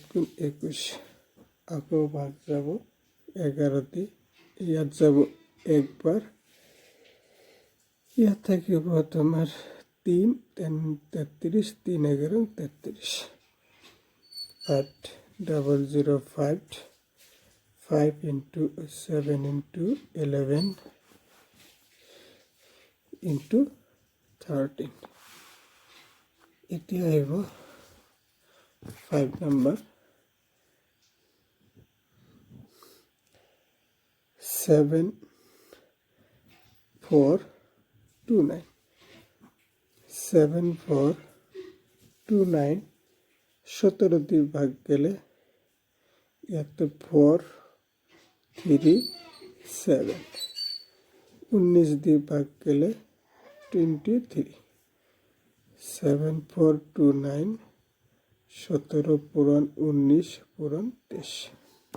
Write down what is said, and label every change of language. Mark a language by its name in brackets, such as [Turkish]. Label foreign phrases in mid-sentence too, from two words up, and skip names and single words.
[Assamese] গুণ 21, আকৌ ভাগ যাব 11 দিয়ে, ইয়াত যাব একবার, ইয়াত থাকিব তোমার 3 3 33, 3 11 33, 8005 5 [English] into 7 into 11 into 13। [Assamese] এটি আহিব 5 নাম্বার 7429 7429 17 দিয়ে ভাগ গেলে ইয়াতে 4 3 7, 19 দিয়ে ভাগ গেলে 23, 7429 17 পূরণ 19 পূরণ 23।